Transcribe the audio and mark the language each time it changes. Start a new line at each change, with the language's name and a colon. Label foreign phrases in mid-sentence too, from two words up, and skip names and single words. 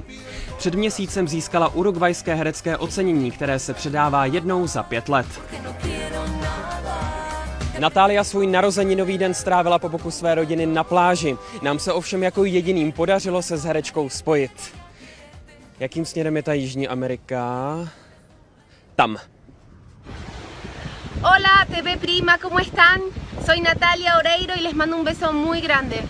Czech: Před měsícem získala urugvajské herecké ocenění, které se předává jednou za 5 let. Natália svůj narozeninový den strávila po boku své rodiny na pláži. Nám se ovšem jako jediným podařilo se s herečkou spojit. Jakým směrem je ta Jižní Amerika? Tam.
Spanish: Hola, TV Prima, ¿cómo están? Soy Natalia Oreiro y les mando un beso muy grande.